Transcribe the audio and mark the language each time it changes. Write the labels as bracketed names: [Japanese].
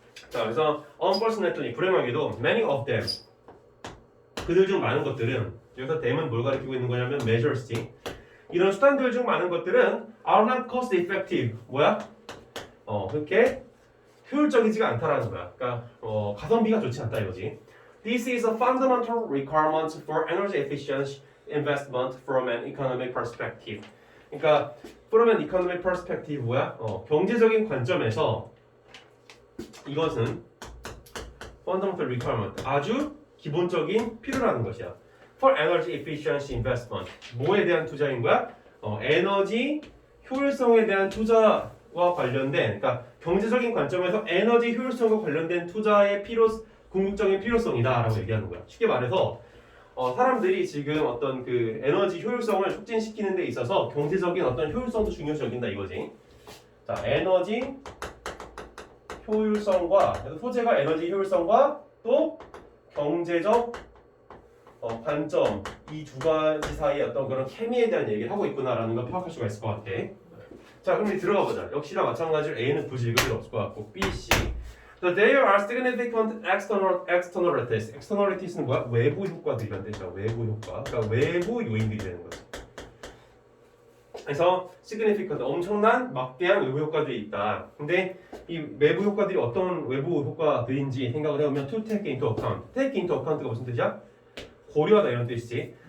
[Korean] 자, 그래서 [English] unfortunately [Korean] 불행하게도 [English] many of them [Korean] 그들 중 많은 것들은 여기서 them은 뭘 가리키고 있는 거냐면 measures지. 이런 수단들 중 많은 것들은 [English] are not cost effective [Korean] 뭐야? 그렇게 효율적이지가 않다라는 거야. 그러니까 가성비가 좋지 않다 이거지. [English] This is a fundamental requirement for energy efficient investment from an economic perspective. [Korean] 그러니까 [English] from an economic perspective [Korean] 뭐야? 경제적인 관점에서 이것은 [English] fundamental requirement [Korean] 아주 기본적인 필요라는 것이야. [English] For energy efficiency investment [Korean] 뭐에 대한 투자인 거야? 에너지 효율성에 대한 투자와 관련된 그러니까 경제적인 관점에서 에너지 효율성과 관련된 투자의 궁극적인 필요성이다라고 얘기하는 거야. 쉽게 말해서 사람들이 지금 어떤 그 에너지 효율성을 촉진시키는 데 있어서 경제적인 어떤 효율성도 중요시 여긴다 이거지. 자, 에너지 효율성과 소재가 에너지 효율성과 또 경제적 관점 이 두 가지 사이의 어떤 그런 케미에 대한 얘기를 하고 있구나라는 걸 파악할 수가 있을 것 같아. 자, 그럼 이제 들어가 보자. 역시나 마찬가지로 A는 굳이 읽을 필요 없을 것 같고 B, C. [English] So there are significant externalities. [Korean] externalities는 뭐야? 외부 효과들이란데. 자, 외부 효과. 그러니까 외부 요인들이 되는 거지. 그래서 significant 엄청난 막대한 외부 효과들이 있다. 근데 이 외부 효과들이 어떤 외부 효과들인지 생각을 해보면 [English] to take into account. take into account [Korean] 가 무슨 뜻이야? 고려하다 이런 뜻이지.